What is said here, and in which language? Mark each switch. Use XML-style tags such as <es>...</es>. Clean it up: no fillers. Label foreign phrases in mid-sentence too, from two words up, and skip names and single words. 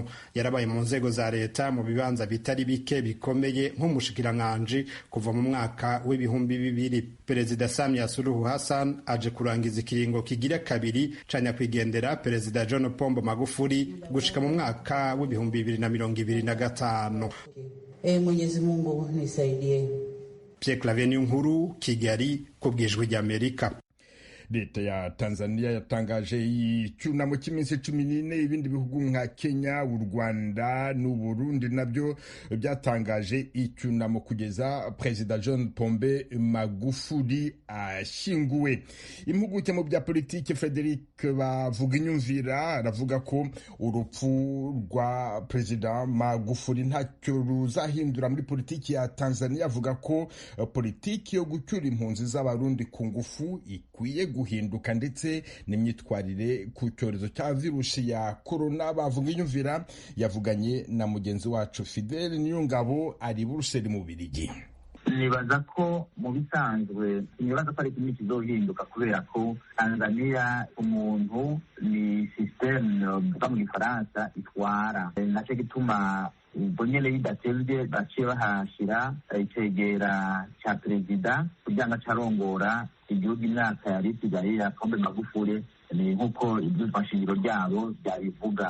<rw>Yarabaye mu nzego za leta mu bibanza bitari bike bikomeye nk'umushikiranganji kuva mu mwaka w'ibihumbi 2000.</rw> <rn>Perezida Samia Suluhu Hassan aje kurangiza ikiringo kigira kabiri canya kwigendera Perezida John Pombe Magufuli gushika mu mwaka w'ibihumbi 2025.</rn> <sw>Mwenyezi Mungu nisaidie.</sw> <rw>Pierre Claver Nkuru, Kigali, kubw'Ijwi ry'Amerika. Leta ya Tanzania yatangaje icyunamo cy'iminsi 14. Ibindi bihugu nka Kenya, u Rwanda n'u Burundi nabyo byatangaje icyunamo kugeza Perezida John Pombe Magufuli ashyinguwe. Impuguke mu bya politiki Frederic Bavuginyumvira aravuga ko urupfu rwa Perezida Magufuli ntacyo ruzahindura muri politiki ya Tanzania. Avuga ko politiki yo gucyura impunzi z'abarundi ku ngufu ikwiye guhinduka, ndetse n'imyitwarire ku cyorezo cya virusi ya corona. Bavuginyumvira yavuganye na mugenzi wacu Fidel Niyongabo ari Buruseli mu Bubiligi.</rw> <rn>Nibaza ko mu bisanzwe nibaza ko ari kimwe kizohinduka kubera ko Tanzania umuntu ni systeme mu Gifaransa itwara, naco gituma ubwo nyene bidatevye baciye bahashira icegera ca perezida kugira ngo acarongora igihugu imyaka yari isigaye ya Pombe Magufuli ni nk'uko ibyitwa shingiro ryabo byabivuga.</rn>